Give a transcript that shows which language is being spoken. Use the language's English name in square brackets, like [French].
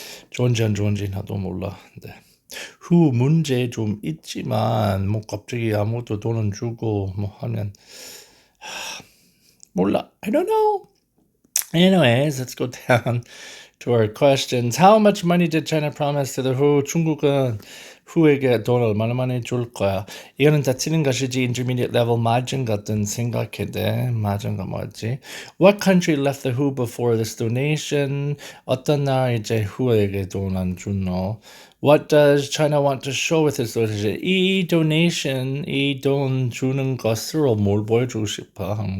[Korean] 좋은지 안 좋은지 나도 몰라. 네. 후 문제 좀 있지만 뭐 갑자기 아무도 돈은 주고 뭐 하면 몰라. [English] I don't know. Anyways, let's go down to our questions. How much money did China promise to the WHO? [Korean] 중국은 who에게 돈 얼마나 많이 줄 거야. 이거는 다 틀린 것이지. [English] Intermediate level [Korean] 맞은 것은 생각해 돼. 맞은 거 뭐지? [English] What country left the who before this donation? [Korean] 어떤 나라 이제 who에게 돈 안 주노? [English] What does China want to show with this donation? [Korean] 이 donation, 이 돈 주는 것으로 뭘 보여주고 싶어?